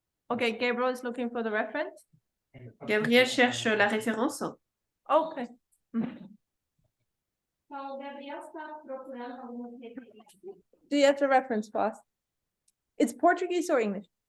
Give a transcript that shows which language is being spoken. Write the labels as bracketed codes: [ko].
[en] Okay, Gabriel is looking for the reference. [fr] Gabriel cherche la référence. [en] Okay. [pt] Então, o Gabriel está procurando algumas referências. [en] Do you have the reference for us? It's Portuguese or English?